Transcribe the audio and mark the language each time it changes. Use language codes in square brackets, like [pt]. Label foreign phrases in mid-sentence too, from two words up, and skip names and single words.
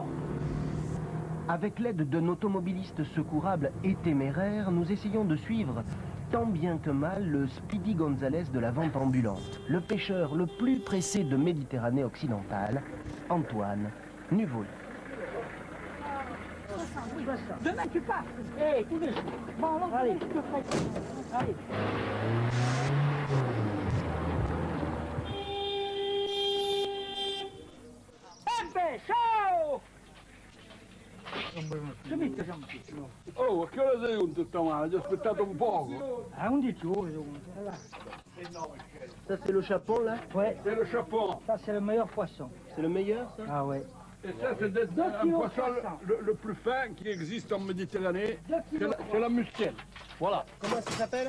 [fr] Avec l'aide d'un automobiliste secourable et téméraire, nous essayons de suivre tant bien que mal le Speedy Gonzalez de la vente ambulante, le pêcheur le plus pressé de Méditerranée occidentale, Antoine Nuvoli. Demain tu pars. Eh, tous les jours. Bon, alors, allez. Allez. Ciao! [it] Oh, a che ora sei giunto stamane? Ti ho aspettato un poco. [fr] À 11 jours, Ça c'est le chapon là? Ouais. C'est le chapon. Ça c'est le meilleur poisson. C'est le meilleur ça? Ah ouais. Et ça c'est un poisson le plus fin qui existe en Méditerranée. C'est la mustelle. Voilà. Comment ça s'appelle?